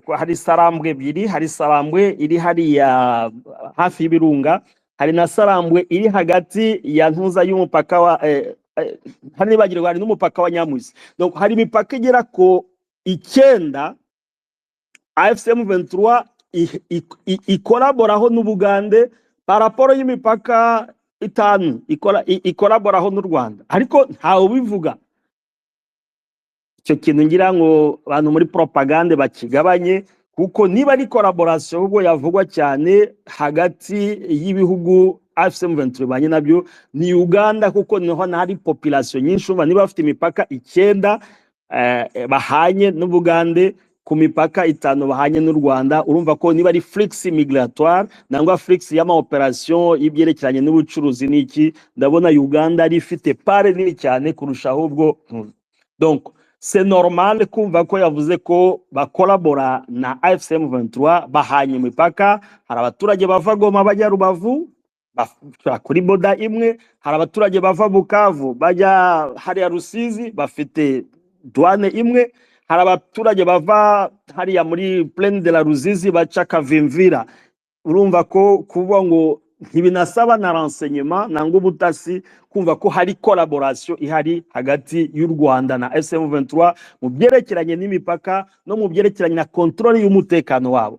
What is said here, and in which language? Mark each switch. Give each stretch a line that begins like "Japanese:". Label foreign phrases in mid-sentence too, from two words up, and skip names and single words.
Kinyarwanda: Hari Sarambwe ebyiri, hari Sarambwe iri hariya hafi y'Ibirunga, hari na Sarambwe iri hagati ya ntuza y'umupaka wa hari nibagirwa hari n'umupaka wa Nyamuzi. Donc hari imipaka igera ko 9 AFCM23 ikoraboraho n'Ubugande
French: par rapport
Kinyarwanda: y'imipaka 5 ikoraboraho n'u Rwanda, ariko ntawe bivuga. Icyo kintu ngira ngo abantu muri propagande bakigabanye, kuko niba ari collaboration ubwo yavugwa cyane hagati y'ibihugu AFCM23 banye nabyo ni Uganda, kuko niho hari population nyinshi. Niba bafite imipaka 9 bahanye n'Ubugande ku mipaka 5 bahanye n'u Rwanda, urumva ko niba ari
French: flux migratoire
Kinyarwanda: nangwa flux y'ama operation y'ibyerekeranye n'ubucuruzi niki, ndabona Uganda ari ifite part nini cyane kurusha ahubwo.
French: Donc c'est normal
Kinyarwanda: kumva ko yavuze ko bakolabora na AFCM23 bahanye imipaka. Hari abaturage bava Goma bajya Rubavu kuri boda imwe, hari abaturage bava Bukavu bajya hariya Rusizi bafite douane imwe, hari abaturage bava hariya muri Plaine de la Ruzizi baca Kavimvira. Urumva ko kuvuga ngo ntibinasaba na renseignement nangwa ubutasi kumva ko hari collaboration ihari hagati y'u Rwanda na FCM23 mu byerekeranye n'imipaka no mu byerekeranye na controle y'umutekano wabo.